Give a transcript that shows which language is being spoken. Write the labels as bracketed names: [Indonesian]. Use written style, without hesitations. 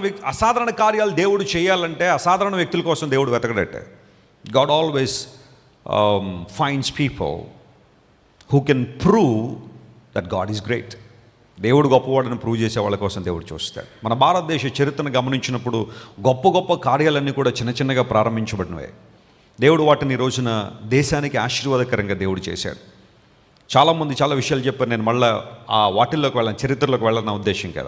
[Telugu] అసాధారణ కార్యాలు దేవుడు చేయాలంటే అసాధారణ వ్యక్తుల కోసం దేవుడు వెతకడట్టే. [English] God always finds people who can prove that God is great. [Telugu] దేవుడు గొప్పవాడని ప్రూవ్ చేసే వాళ్ళ కోసం దేవుడు చూస్తాడు. మన భారతదేశ చరిత్రను గమనించినప్పుడు గొప్ప గొప్ప కార్యాలన్నీ కూడా చిన్న చిన్నగా ప్రారంభించబడినవే. దేవుడు వాటిని ఈ రోజున దేశానికి ఆశీర్వాదకరంగా దేవుడు చేశాడు. చాలామంది చాలా విషయాలు చెప్పారు. నేను మళ్ళీ ఆ వాటిల్లోకి వెళ్ళాను, చరిత్రలోకి వెళ్ళాలన్న ఉద్దేశం కాదు.